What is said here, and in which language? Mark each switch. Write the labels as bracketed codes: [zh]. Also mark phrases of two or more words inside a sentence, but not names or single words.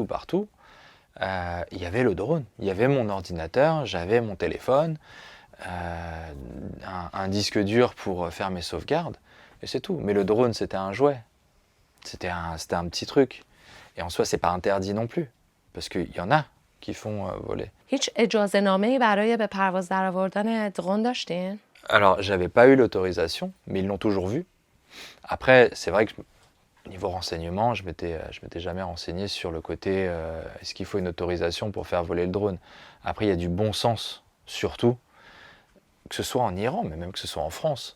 [fr] Il y avait le drone, il y avait mon ordinateur, j'avais mon téléphone, un disque dur pour faire mes sauvegardes, et c'est tout. Mais le drone, c'était un jouet. C'était un petit truc. Et en soi, c'est pas interdit non plus, parce qu'il y en a qui font voler. [fa] هیچ اجازه نامه‌ای برای به پرواز درآوردن درون داشتین؟ [fr] Alors, j'avais pas eu l'autorisation, mais ils l'ont toujours vu. Après, c'est vrai que niveau renseignement, je m'étais jamais renseigné sur le côté est-ce qu'il faut une autorisation pour faire voler le drone. Après, il y a du bon sens, surtout, que ce soit en Iran, mais même que ce soit en France.